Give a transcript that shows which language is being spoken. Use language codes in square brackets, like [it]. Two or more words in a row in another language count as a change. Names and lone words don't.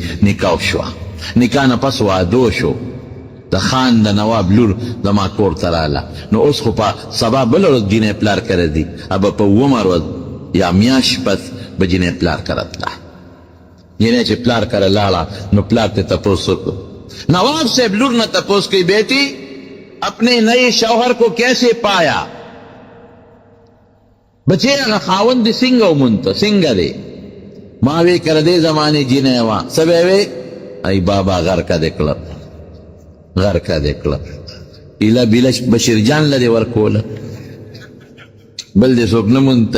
[ps] نکاح شوه، نکاح نه پس واده شو، د خان د نواب لور زما کور ته راله. نو اوس خو په سبا بله ورځ جینۍ پلار کره دي، ابه په اوومه ورځ یا میاشت پس به جینۍ پلار کره تله. جینۍ چې پلار کره لاړه نو پلار ته تپوس وکړو. نواب صاحب لور نه تپوس کوي، [ur] بیٹی اپنے نئے شوہر کو کیسے پایا؟ [ps] بچے هغه خاوند دې څنګه ومونته، څنګه دی؟ ما وی کره دې زمانې جینۍ وه. څه به وی؟ ای بابا غرقه دې کړه، غرقه دې کړه. ایله بیله بشیر جان له دې ورکوله، بل دې څوک نه مونتل.